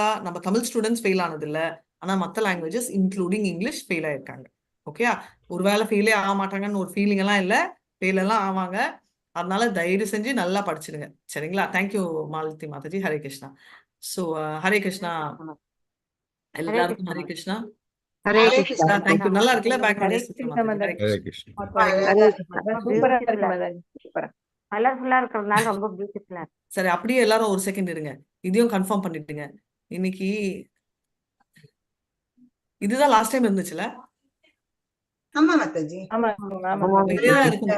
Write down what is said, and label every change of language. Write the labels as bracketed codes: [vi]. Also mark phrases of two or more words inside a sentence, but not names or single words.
[ta] நம்ம தமிழ் [en] students fail [ta] ஆனது இல்லை, ஆனா மற்ற [en] languages including English fail [ta] ஆயிருக்காங்க. ஓகேயா? ஒருவேளை ஃபெயிலே ஆக மாட்டாங்கன்னு ஒரு ஃபீலிங் எல்லாம் இல்லை, ஃபெயில் எல்லாம் ஆவாங்க. அதனால தயவு செஞ்சு நல்லா படிச்சிடுங்க. சரிங்களா? தேங்க்யூ மாலதி மாதாஜி. ஹரே கிருஷ்ணா. ஸோ ஹரே கிருஷ்ணா எல்லாருக்கும். ஹரே கிருஷ்ணா. ஹரே Hare கிருஷ்ணா. Krishna. தேங்க்யூ. நல்லா இருக்குல்ல ஹரே பேக்ரவுண்ட் கிருஷ்ணா மாதாஜி? ஹரே மாதாஜி. Hare கிருஷ்ணா. Krishna. ஹரே கிருஷ்ணா. சூப்பரா இருக்கு மாதாஜி, சூப்பரா. கலர்ஃபுல்லா இருக்கிறதுனால ரொம்ப பியூட்டிஃபுல்லா இருக்கு. சரி, அப்படியே எல்லாரும் ஒரு செகண்ட் இருங்க. இதையும் கன்ஃபார்ம் பண்ணிட்டுங்க. இன்னைக்கு இதுதான் [en] last time [ta] இருந்துச்சுல? ஆமா மாதாஜி. ஆமா ஆமா ஆமாங்க. இதேதான் இருக்கும்.